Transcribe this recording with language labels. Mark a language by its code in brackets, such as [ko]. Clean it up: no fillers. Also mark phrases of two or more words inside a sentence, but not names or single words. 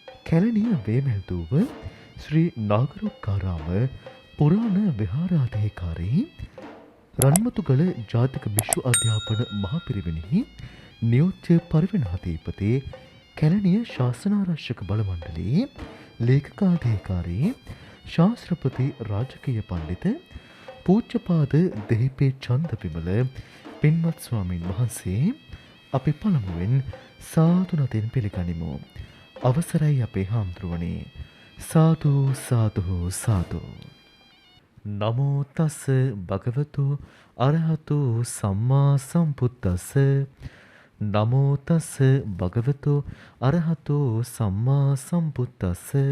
[si] කැලණිය වේමෙල්දුව ශ්‍රී නාගරොක්කාරාම පුරාණ විහාරාධිකාරී රන්මතුගල ජාතික භික්ෂු අධ්‍යාපන මහපිරිවෙනෙහි නියෝජ්‍ය පරිවෙනාධිපති කැලණිය ශාසනාරක්ෂක බල මණ්ඩලයේ ලේකකාධිකාරී ශාස්ත්‍රපති රාජකීය පණ්ඩිත පූජ්‍යපාද දෙහිපේ චන්දවිමල පින්වත් ස්වාමීන් වහන්සේ අපි පළමුවෙන් සාදු නදින් පිළිගනිමු. අවසරයි අපේ හාමුදුරුවනේ. [pi] සාදු සාදු සාදු. නමෝ තස් භගවතු අරහතු සම්මා සම්බුද්දස්ස. නමෝ තස් භගවතු අරහතු සම්මා සම්බුද්දස්ස.